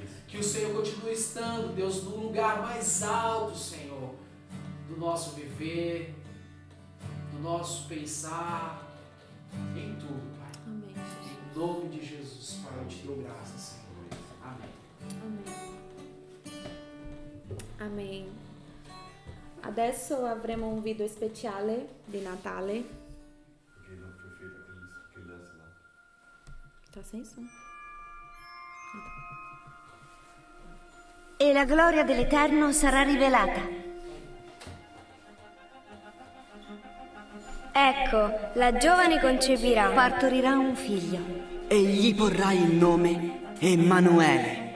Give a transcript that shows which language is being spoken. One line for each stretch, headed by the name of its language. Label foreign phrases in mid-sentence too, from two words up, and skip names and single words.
Portuguese: Que o Senhor continue estando, Deus, no lugar mais alto, Senhor, do nosso viver, do nosso pensar, em tudo, Pai. Amém, Jesus. Em nome de Jesus, Pai, eu Te dou graças, Senhor. Amém. Amém. Amen.
Italian: Adesso avremo un video speciale di Natale.
Portuguese: Tá sem som.
Italian: E la gloria dell'Eterno sarà rivelata. Ecco, la giovane concepirà, Partorirà un figlio. E gli porrà il nome Emanuele.